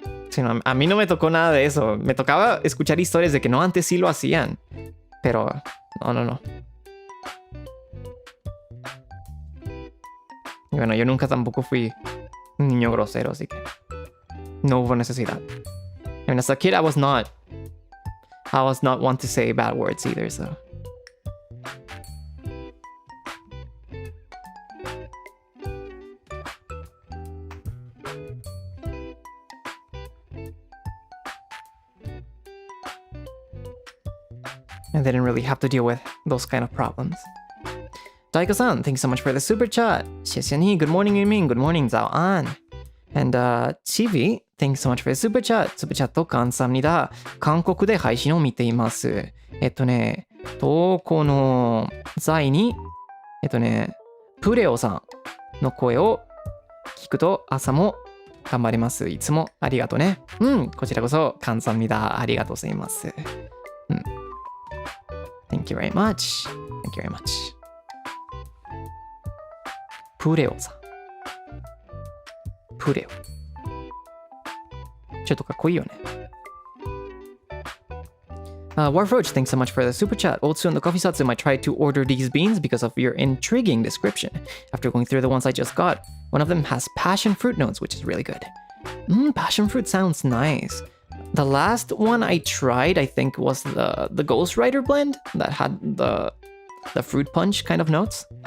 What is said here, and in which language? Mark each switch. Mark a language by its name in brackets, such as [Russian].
[Spanish] Sí, no, a mí no me tocó nada de eso. Me tocaba escuchar historias de que no, antes sí lo hacían. Pero no. Y bueno, yo nunca tampoco fui un niño grosero, así que no hubo necesidad. [English] I mean, as a kid, I was not one to say bad words either, so. I didn't really have to deal with those kind of problems. Daiko-san, thanks so much for the super chat. [Chinese] 谢谢你. [English] Good morning, Yumin. Good morning, Zao An. And Chivi, thanks so much for the super chat. Super chat [Korean] 감사합니다. [Japanese] 韓国で配信を見ています。投稿の際に、プレオさんの声を聞くと朝も頑張ります。いつもありがとうね。こちらこそ [Korean] 감사합니다。 [Japanese] ありがとうございます。 [English] Thank you very much. Thank you very much. [Japanese] プレオさん。プレオ。ちょっとかっこいいよね。 [English] Warfroach, thanks so much for the super chat. Also, in the coffee Satsu, I tried to order these beans because of your intriguing description. After going through the ones I just got, one of them has passion fruit notes, which is really good. Passion fruit sounds nice. The last one I tried, I think, was the Ghost Rider blend that had the fruit punch kind of notes.